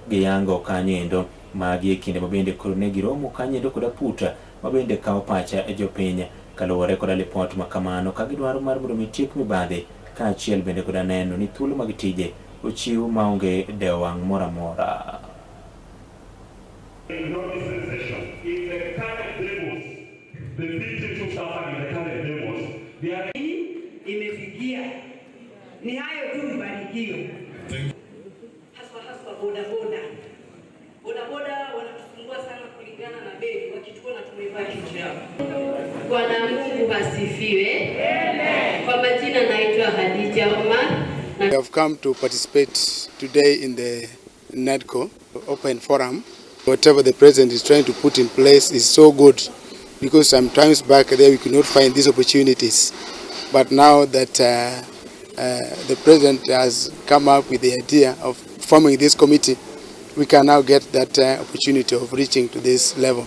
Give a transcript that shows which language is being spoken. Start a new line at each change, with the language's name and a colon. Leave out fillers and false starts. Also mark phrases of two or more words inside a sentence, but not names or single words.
Luo (Kenya and Tanzania): giyango kanyo magi kinde mabende koro ne giromo kanyo koda puta mabende kao pacha jopiny kaluwore koda lipot makamano ka gidwaro mar mondo mitiek mibadhi kaachiel bende koda neno ni thuolo mag tije ochiw maonge dewo wang' moro amora.
Swahili: Imefikia ni hayo tu mafanikio, hasa bodaboda wanatusumbua sana kulingana na bei, wakituona tumevaa hijab. Bwana Mungu asifiwe. Kwa majina naitwa Hadija Omar.
English: We have come to participate today in the NADCO Open Forum. Whatever the president is trying to put in place is so good, because sometimes back there we could not find these opportunities. But now that the president has come up with the idea of forming this committee, we can now get that opportunity of reaching to this level.